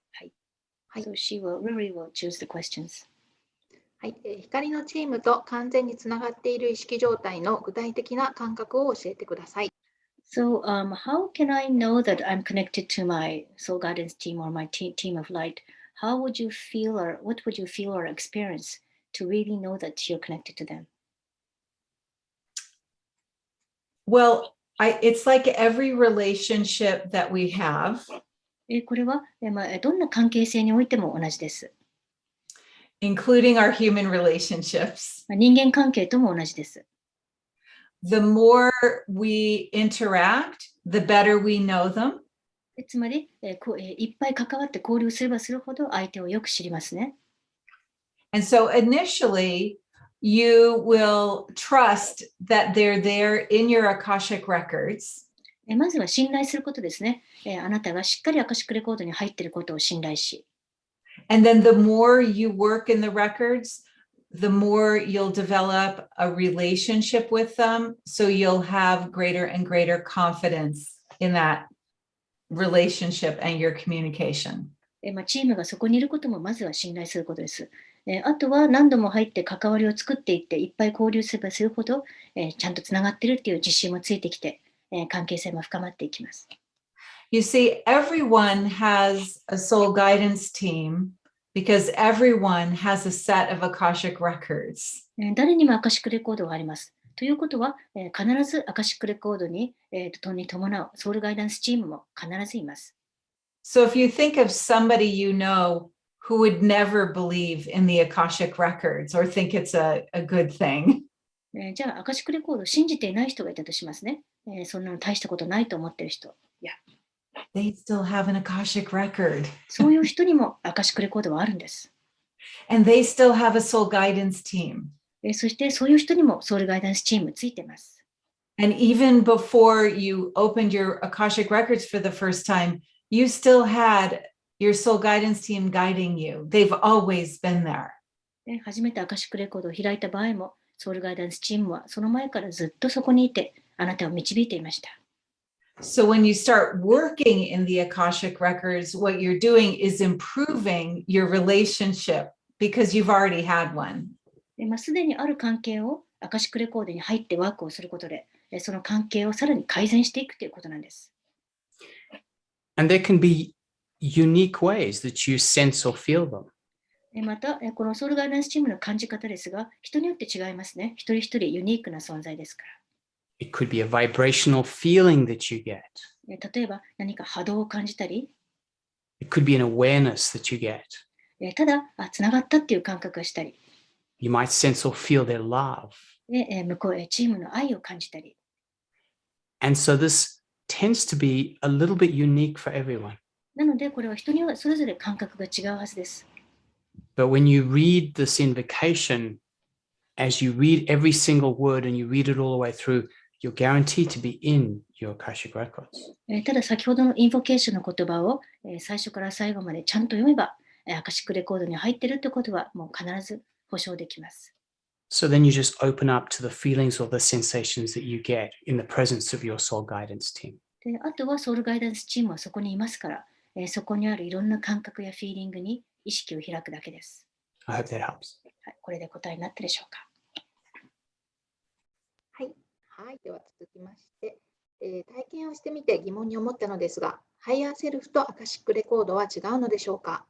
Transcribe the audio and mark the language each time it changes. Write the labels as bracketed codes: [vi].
[ja] はい。 [en] So she will choose the questions. [ja] はい、光のチームと完全につながっている意識状態の具体的な感覚を教えてください。 [en] So, how can I know that I'm connected to my soul guidance team or my team of light? How would you feel or what would you feel or experience to really know that you're connected to them? Well, it's like every relationship that we have. [ja] これは、どんな関係性においても同じです。 [en] including our human relationships. [ja] 人間関係とも同じです。 [en] The more we interact, the better we know them. [ja] つまり、いっぱい関わって交流すればするほど相手をよく知りますね。 [en] And so initially, you will trust that they're there in your Akashic records. [ja] まずは信頼することですね。あなたがしっかりアカシックレコードに入っていることを信頼し、 [en] And then the more you work in the records, the more you'll develop a relationship with them. So you'll have greater and greater confidence in that relationship and your communication. [ja] チームがそこにいることもまずは信頼することです。あとは何度も入って関わりを作っていっていっぱい交流すればするほど、ちゃんとつながっているっていう自信もついてきて、関係性も深まっていきます。 [en] You see, everyone has a soul guidance team because everyone has a set of Akashic records. [ja] 誰にもアカシックレコードがあります。ということは、必ずアカシックレコードに伴うソウルガイダンスチームも必ずいます。 [en] So if you think of somebody you know who would never believe in the Akashic records or think it's a good thing, [ja] じゃあ、アカシックレコードを信じていない人がいたとしますね。そんなの大したことないと思っている人。 [en] they still have an Akashic record. [ja] そういう人にもアカシックレコードはあるんです。 [en] And they still have a soul guidance team. [ja] そしてそういう人にもソウルガイダンスチームついてます。 [en] And even before you opened your Akashic records for the first time, you still had your soul guidance team guiding you. They've always been there. [ja] 初めてアカシックレコードを開いた場合も、ソウルガイダンスチームはその前からずっとそこにいて、あなたを導いていました。 [en] So when you start working in the Akashic records, what you're doing is improving your relationship because you've already had one. [ja] すでにある関係をアカシックレコードに入ってワークをすることで、その関係をさらに改善していくということなんです。 [en] And there can be unique ways that you sense or feel them. [ja] また、このソウルガイダンスチームの感じ方ですが、人によって違いますね。一人一人ユニークな存在ですから。 [en] It could be a vibrational feeling that you get. [ja] 例えば何か波動を感じたり、 [en] It could be an awareness that you get. [ja] ただつながったっていう感覚がしたり、 [en] You might sense or feel their love. [ja] 向こうチームの愛を感じたり。 [en] And so this tends to be a little bit unique for everyone. [ja] なので、これは人にはそれぞれ感覚が違うはずです。 [en] But when you read this invocation, as you read every single word and you read it all the way through, you're guaranteed to be in your Akashic records. [ja] ただ先ほどのインボケーションの言葉を最初から最後までちゃんと読めば、アカシックレコードに入っているということはもう必ず保証できます。 [en] So then you just open up to the feelings or the sensations that you get in the presence of your soul guidance team. [ja] であとはソウルガイダンスチームはそこにいますから、そこにあるいろんな感覚やフィーリングに意識を開くだけです。 [en] I hope that helps. [ja] はい、これで答えになったでしょうか。はい、では続きまして、体験をしてみて疑問に思ったのですが、ハイヤーセルフとアカシックレコードは違うのでしょうか？